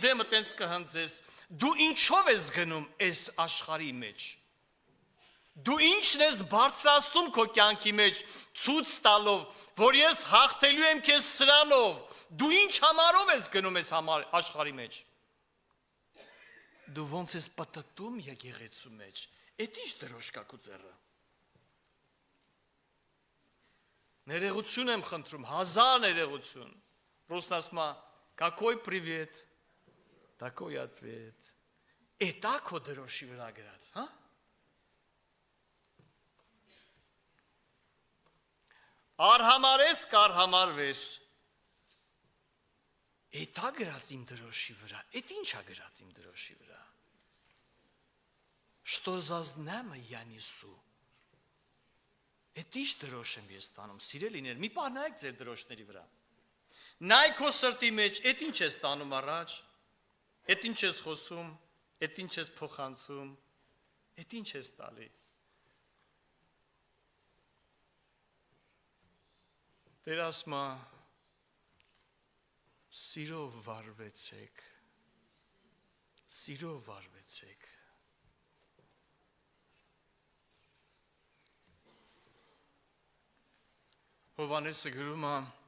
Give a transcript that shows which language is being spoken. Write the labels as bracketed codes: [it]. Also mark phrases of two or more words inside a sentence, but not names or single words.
[hy] դեմը տենց կհնձես, դու ինչով ես գնում այս աշխարհի մեջ, դու ինչն ես բարձրացնում քո կյանքի մեջ, ցույց տալով, որ ես հաղթելու եմ քեզ սրանով, դու ինչ համարով ես գնում այս աշխարհի մեջ, դու ոնց ես պտտում եկեղեցու մեջ, այդ ինչ դրոշ կա քո ձեռը։ Ներողություն եմ խնդրում, հազար ներողություն։ Просто ասма, [ru] какой привет, такой ответ։ [hy] Էտա քո դրոշի վրա գրած, հա? Արհամարես կարհամարվես։ Էտա գրած իմ դրոշի վրա, էդ ինչ ա գրած իմ դրոշի вրա։ [ru] Что за знамя я несу։ [hy] Էդ ինչ դրոշ եմ ես տանում, սիրելիներ, մի պահ նայեք ձեր դրոշների վրա։ Նայ քո սրտի մեջ, էդ ինչ ես տանում առաջ, էդ ինչ ես խոսում, էդ ինչ ես փոխանցում, էդ ինչ ես տալի։ Տեր ասում է, սիրով վարվեցեք, սիրով վարվեցեք։ Հովանեսը գրում է,